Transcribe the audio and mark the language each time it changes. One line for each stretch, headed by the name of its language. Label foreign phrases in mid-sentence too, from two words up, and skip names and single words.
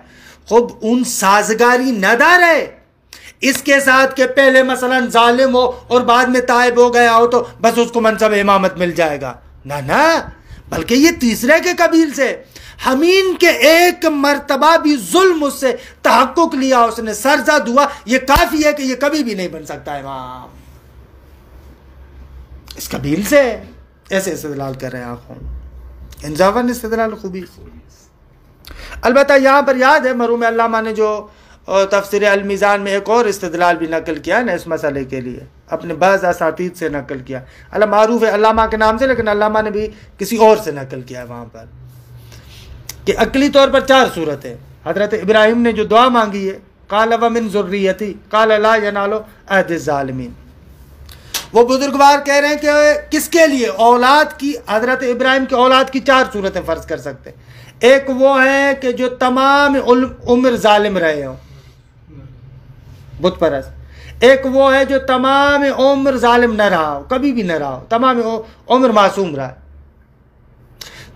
Urdu: خب ان سازگاری نہ رہے اس کے ساتھ کہ پہلے مثلا ظالم ہو اور بعد میں تائب ہو گیا ہو تو بس اس کو منصب امامت مل جائے گا، نہ، بلکہ یہ تیسرے کے قبیل سے، ہمین کے ایک مرتبہ بھی ظلم اس سے تحقق لیا، اس نے سرزد ہوا، یہ کافی ہے کہ یہ کبھی بھی نہیں بن سکتا امام، اس قبیل سے۔ ایسے استدلال کر رہے ہیں آنکھوں
Persian: انصافاً استدلال خوبی۔
Urdu: البتہ یہاں پر یاد ہے مرحوم علامہ نے جو تفسیر المیزان میں ایک اور استدلال بھی نقل کیا نا اس مسئلے کے لیے، اپنے بعض اساتید سے نقل کیا، معروف ہے علامہ کے نام سے، لیکن علامہ نے بھی کسی اور سے نقل کیا ہے وہاں پر، کہ عقلی طور پر 4 صورتیں۔ حضرت ابراہیم نے جو دعا مانگی ہے،
Arabic: قال ومن ذریتی قال لا ینال عہد الظالمین،
Urdu: وہ بزرگوار کہہ رہے ہیں کہ کس کے لیے؟ اولاد کی، حضرت ابراہیم کی اولاد کی 4 صورتیں فرض کر سکتے ہیں۔ ایک وہ ہے کہ جو تمام عمر ظالم رہے ہوں، بت پرست، ایک وہ ہے جو تمام عمر ظالم نہ رہا ہو، کبھی بھی نہ رہا ہو، تمام عمر معصوم رہا ہے۔